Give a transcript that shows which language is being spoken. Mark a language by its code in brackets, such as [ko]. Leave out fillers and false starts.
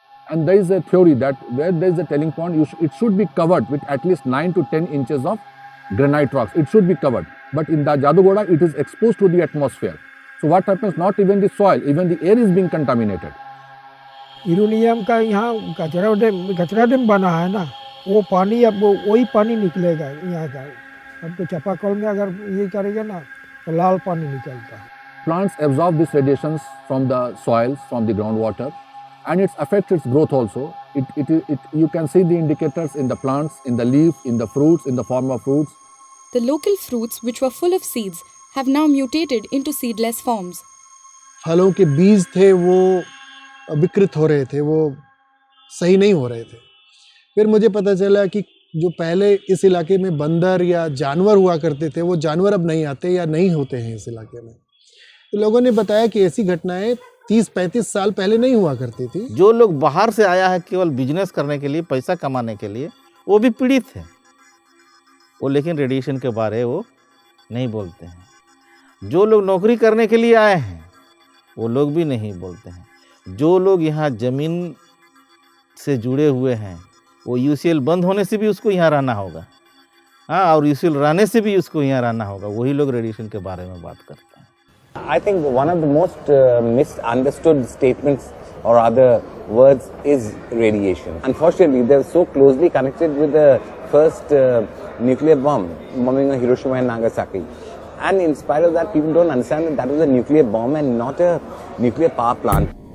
[en] And there is a theory that where there is a tailing pond, it should be covered with at least 9 to 10 inches of granite rocks. It should be covered. But in the Jadugoda, it is exposed to the atmosphere. So what happens, not even the soil, even the air is being contaminated. [hi] Uranium का यहाँ कचरा dam बना है ना, वो पानी अब वही पानी निकलेगा यहाँ का। अब तो चापाकल में अगर ये करेगा ना तो लाल पानी निकलता है। [en] Plants absorb these radiations from the soils, from the groundwater, and it affects its growth also. You can see the indicators in the plants, in the leaf, in the fruits, in the form of fruits. the local fruits which were full of seeds have now mutated into seedless forms. [hi] फलों के बीज थे वो विकृत हो रहे थे, वो सही नहीं हो रहे थे। फिर मुझे पता चला कि जो पहले इस इलाके में बंदर या जानवर हुआ करते थे, वो जानवर अब नहीं आते या नहीं होते हैं इस इलाके में। तो लोगों ने बताया कि ऐसी घटनाएं 30-35 साल पहले नहीं हुआ करती थी। जो लोग बाहर से आया है केवल बिजनेस करने के लिए, पैसा कमाने के लिए, वो भी पीड़ित है। वो लेकिन रेडिएशन के बारे वो नहीं बोलते हैं। जो लोग नौकरी करने के लिए आए हैं वो लोग भी नहीं बोलते हैं। जो लोग यहाँ ज़मीन से जुड़े हुए हैं, वो यूसीएल बंद होने से भी उसको यहाँ रहना होगा, हाँ, और यूसीएल रहने से भी उसको यहाँ रहना होगा, वही लोग रेडिएशन के बारे में बात करते हैं। [en] I think one of the most misunderstood statements or other words is radiation. Unfortunately, they're so closely connected with the first nuclear bomb, bombing of Hiroshima and Nagasaki. And in spite of that, people don't understand that that was a nuclear bomb and not a nuclear power plant.